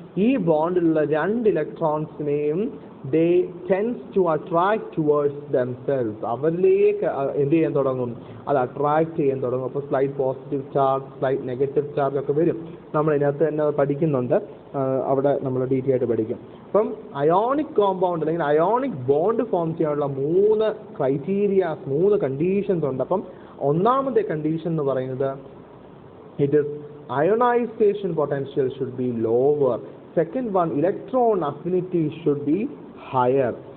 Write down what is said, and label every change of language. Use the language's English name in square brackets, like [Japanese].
[Malayalam] ഈ ബോണ്ടിലുള്ള 2 ഇലക്ട്രോൺസിനെയും [English] they tends to attract towards themselves. [Malayalam] അവരിലേക്ക് എന്ത് ചെയ്യാൻ തുടങ്ങും? അത് അട്രാക്ട് ചെയ്യാൻ തുടങ്ങും. അപ്പോൾ slight positive charge, slight negative charge ഒക്കെ വരും. നമ്മൾ ഇതിനകത്ത് തന്നെ പഠിക്കുന്നുണ്ട്, അവിടെ നമ്മൾ ഡീറ്റെയിൽ ആയിട്ട് പഠിക്കും. അപ്പം അയോണിക് കോമ്പൗണ്ട് അല്ലെങ്കിൽ അയോണിക് ബോണ്ട് ഫോം ചെയ്യാനുള്ള 3 ക്രൈറ്റീരിയാസ്, 3 കണ്ടീഷൻസ് ഉണ്ട്. അപ്പം ഒന്നാമത്തെ കണ്ടീഷൻ എന്ന് പറയുന്നത് [English] It is ionization potential should be lower. Second one, electron affinity should be higher.